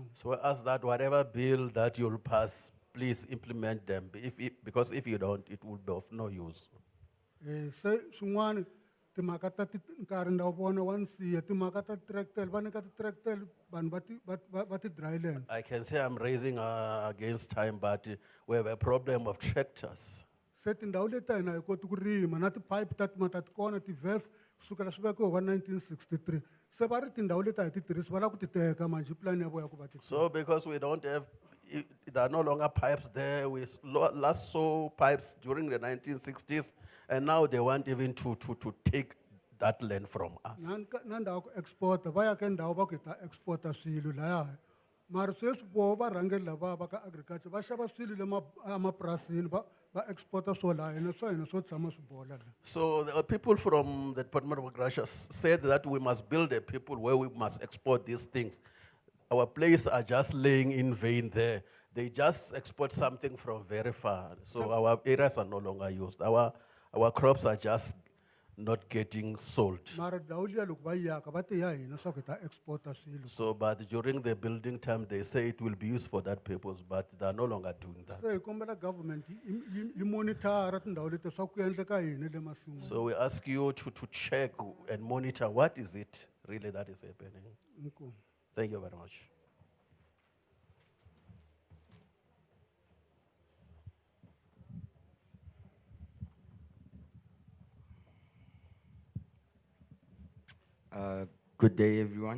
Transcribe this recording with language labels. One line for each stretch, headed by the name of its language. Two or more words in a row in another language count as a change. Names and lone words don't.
English: So we ask that whatever bill that you'll pass, please implement them. Because if you don't, it will be of no use.
Tsonga: Se swin'wana timhaka ta nkarhi ndza vona wa nsiya timhaka ta tractor va nyika ti-tractor vanhu va ti-drylands.
English: I can say I'm raising against time, but we have a problem of tractors.
Tsonga: Se tindhawu leti a hina hi koti ku rima na ti-pipe ta ta ti kona ti-valve kusukela swi vekiwa va 1963 se va ri tindhawu leti a hi ti tirhisi va lava ku ti teka manjhe plan ya vona ku va ti.
English: So because we don't have, there are no longer pipes there. We last saw pipes during the 1960s, and now they want even to take that land from us.
Tsonga: Na ndhawu ku exporta va ya ka ndhawu va ku hi ta exporta swilo lahaya mara sweswi voho va rhangeli lava va ka agriculture va xava swilo le emapurasini va exporta swo laha hina swa hina swo tshama swi bola la.
English: So the people from the Department of Agriculture said that we must build a people where we must export these things. Our places are just laying in vain there. They just export something from very far. So our areas are no longer used. Our crops are just not getting sold.
Tsonga: Mara ndhawu liya loko va yaka va te ya hina swa ku hi ta exporta swilo.
English: So, but during the building time, they say it will be used for that purpose, but they are no longer doing that.
Tsonga: Se hi kombela government yi monitora tindhawu leti swa ku endleka yini le masin'wini.
English: So we ask you to check and monitor what is it really that is happening.
Tsonga: Inkomu.
English: Thank you very much. Good day, everyone.